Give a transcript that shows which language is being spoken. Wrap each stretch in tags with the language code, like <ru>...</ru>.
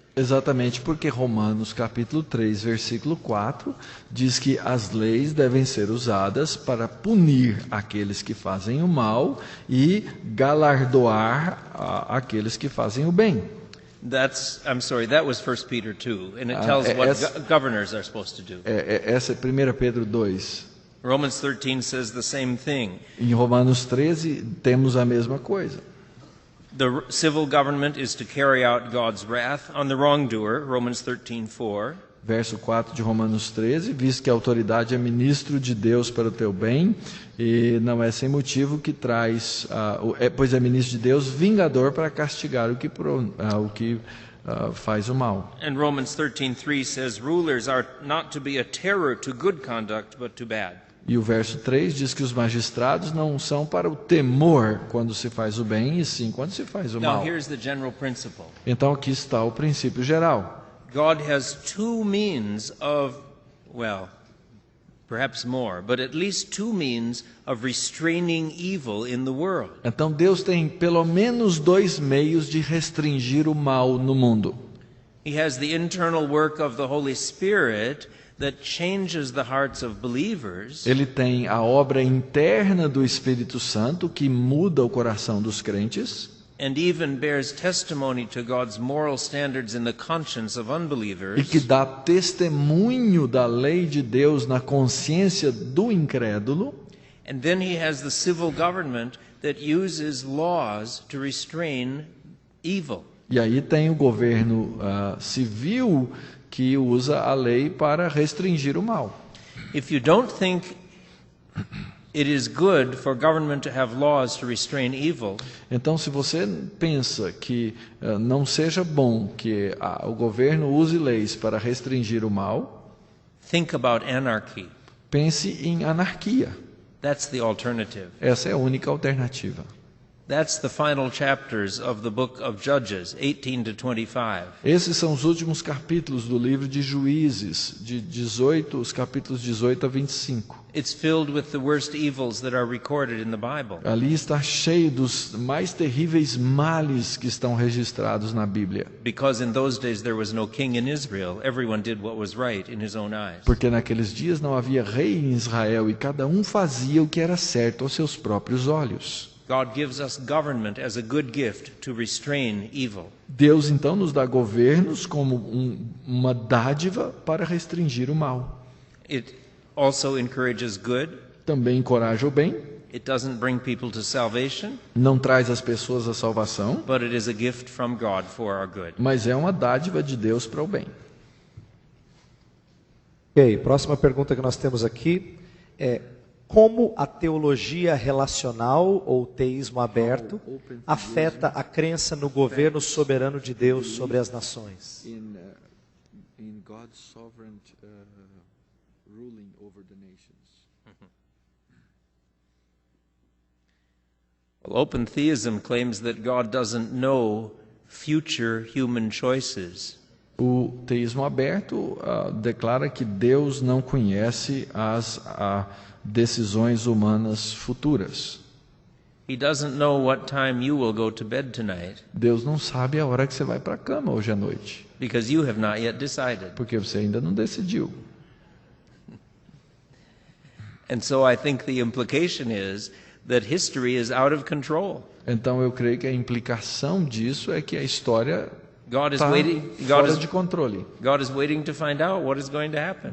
<pt>Exatamente porque Romanos capítulo 3, versículo 4, diz que as leis devem ser usadas para punir aqueles que fazem o mal e galardoar aqueles que fazem o bem.</pt> <en>That was 1 Peter 2, and it tells what governors are supposed to do.</en> <pt>Essa é 1 Pedro 2.</pt> <en>Romans 13 says the same thing.</en> <pt>Em Romanos 13 temos a mesma coisa.</pt> <en>The civil government is to carry out God's wrath on the wrongdoer, Romans 13:4.</en> <pt>Verso 4 de Romanos 13, visto que a autoridade é ministro de Deus para o teu bem, e não é sem motivo que traz, pois é ministro de Deus, vingador para castigar o que faz o mal.</pt> <en>And Romans 13:3 says rulers are not to be a terror to good conduct, but to bad.</en> <pt>E o verso 3 diz que os magistrados não são para o temor quando se faz o bem, e sim quando se faz o</pt> <en>Now</en> <pt>mal.</pt> <en>here's the general principle.</en> <pt>Então aqui está o princípio geral.</pt> <en>God has two means of, well, perhaps more, but at least two means of restraining evil in the world.</en> <pt>Então Deus tem pelo menos dois meios de restringir o mal no mundo.</pt> <en>He has the internal work of the Holy Spirit that changes the hearts of believers.</en> <pt>Ele tem a obra interna do Espírito Santo que muda o coração dos crentes.</pt> <en>And even bears testimony to God's moral standards in the conscience of unbelievers.</en> <pt>E que dá testemunho da lei de Deus na consciência do incrédulo.</pt> <en>And then he has the civil government that uses laws to restrain evil.</en> <pt>E aí tem o governo civil que usa a lei para restringir o mal.</pt> <en>If you don't think it is good for government to have laws to restrain evil,</en> <pt>então, se você pensa que não seja bom que o governo use leis para restringir o mal,</pt> <en>think about anarchy.</en> <pt>pense em anarquia.</pt> <en>That's the alternative.</en> <pt>Essa é a única alternativa.</pt> <en>That's the final chapters of the book of Judges, 18 to 25.</en> <pt>Esses são os últimos capítulos do livro de Juízes, os capítulos 18 a 25.</pt> <en>It's filled with the worst evils that are recorded in the Bible.</en> <pt>Ali está cheio dos mais terríveis males que estão registrados na Bíblia.</pt> <en>Because in those days there was no king in Israel, everyone did what was right in his own eyes.</en> <pt>Porque naqueles dias não havia rei em Israel e cada um fazia o que era certo aos seus próprios olhos.</pt> <en>God gives us government as a good gift to restrain evil.</en> <pt>Deus então nos dá governos como uma dádiva para restringir o mal.</pt> <en>It also encourages good.</en> <pt>Também encoraja o bem.</pt> <en>It doesn't bring people to salvation,</en> <pt>Não traz as pessoas à salvação,</pt> <en>but it is a gift from God for our good.</en> <pt>mas é uma dádiva de Deus para o bem. Ok, próxima pergunta que nós temos aqui é: como a teologia relacional ou teísmo aberto afeta a crença no governo soberano de Deus sobre as nações?</pt> <en>In God's sovereign ruling over the nations. Well, open theism claims that God doesn't know future human choices.</en> <pt>O teísmo aberto declara que Deus não conhece as decisões humanas futuras.</pt> <en>He doesn't know what time you will go to bed tonight</en> <pt>Deus não sabe a hora que você vai para a cama hoje à noite,</pt> <en>because you have not yet decided.</en> <pt>porque você ainda não decidiu.</pt> <en>And so I think the implication is that history is out of control.</en> <pt>Então eu creio que a implicação disso é que a história</pt> <en>God is</en> <pt>está</pt> <en>waiting.</en> <pt>fora de controle.</pt> <en>God is waiting to find out what is going to happen.</en>